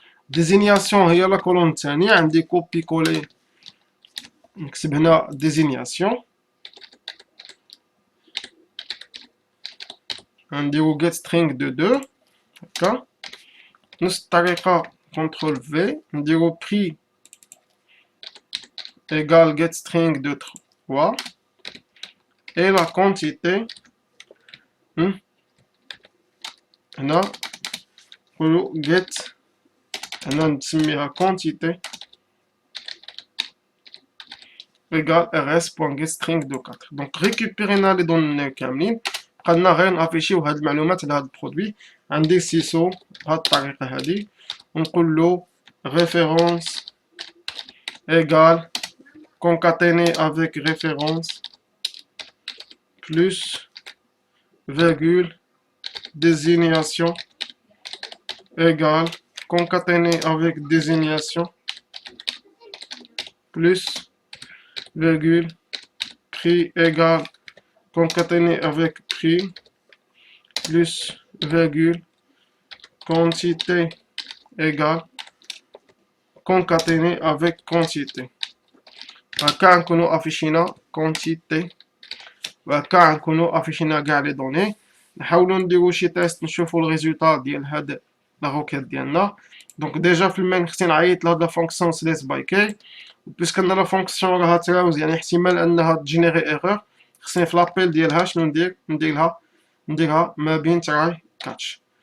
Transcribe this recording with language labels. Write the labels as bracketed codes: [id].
[ar] ديزينياسيون هي لا كولون الثانيه، عندي كوبي كولي نكتب هنا ديزينياسيون نديرو getString de 2 هكا. نفس الطريقه كونترول في نديرو [fr] prix égale getString de 3 et la quantité [ar] هنا نقولو [fr] get [ar] هنا نسميها [fr] quantité égale rs.getString de 4. [ar] دونك ريكوبيرينا لي دوني كاملين، بقالنا غير نافيشيو هاد المعلومات على هاد البرودوي. عندي سيسو بهاد الطريقه هادي ونقول له [fr] référence égale concaténé avec référence plus virgule désignation égale concaténé avec désignation plus virgule prix égale concaténé avec prix plus virgule quantité égale concaténé avec quantité. [ar] هكا نكونو افيشينا quantité وهكا نكونو افيشينا كاع لي دوني. نحاولو نديرو شي تيست نشوفو الريزولتا ديال هاد لا روكيت ديالنا. دونك ديجا في المين خصني نعيط لهاد لا فونكسيون سليس باي كي، بويسك ان لا فونكسيون راها تراوز يعني احتمال انها تجينيري ايرور، خصني في لابيل ديالها شنو نديرها ما بين تراي كاتش.